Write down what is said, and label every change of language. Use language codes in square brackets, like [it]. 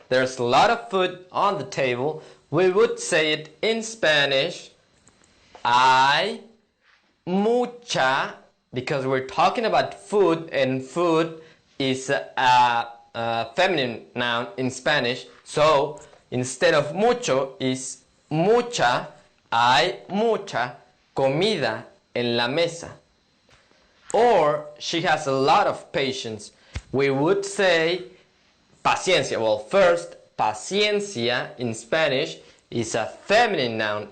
[en] There's a lot of food on the table. We would say it in Spanish, [es] hay mucha, [en] because we're talking about food, and food is a feminine noun in Spanish. So instead of mucho is mucha. [es] Hay mucha comida en la mesa. [en] Or she has a lot of patience. We would say paciencia. Well, first, paciencia in Spanish is a feminine noun.